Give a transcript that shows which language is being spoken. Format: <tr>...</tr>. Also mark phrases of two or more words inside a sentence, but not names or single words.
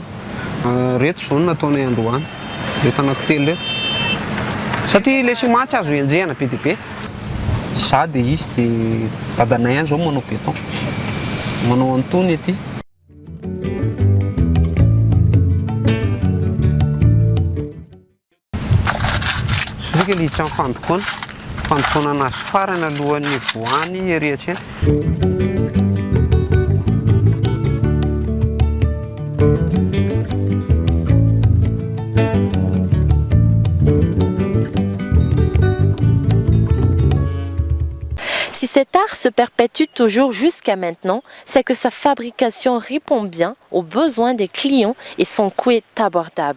<mg>Reto zao no nataonay androany reto anankitelo reto satria ilay ciment tsy azo enjehana be dia be za dia izy dia dadanay ihany zao manao béton manao antony ety. Sosika ilay hiditra amin'ny fandokoana anazy farany alohan'ny voany ery atsena.</mg> <fr>Si cet art se perpétue toujours jusqu'à maintenant, c'est que sa fabrication répond bien aux besoins des clients et son coût est abordable.</fr>